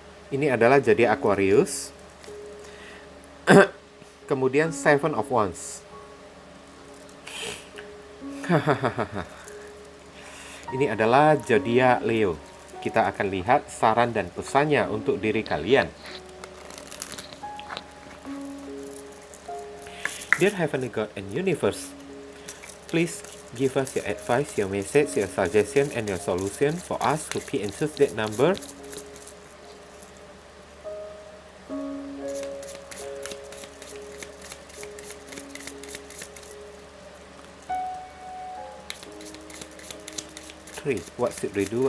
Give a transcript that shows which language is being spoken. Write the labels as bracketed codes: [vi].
[id] Ini adalah jadi Aquarius. Kemudian Seven of Wands. Ini adalah zodiak Leo. Kita akan lihat saran dan pesannya untuk diri kalian. [en] Dear Heavenly God and Universe, please give us your advice, your message, your suggestion, and your solution for us who be interested number 3. What should we do?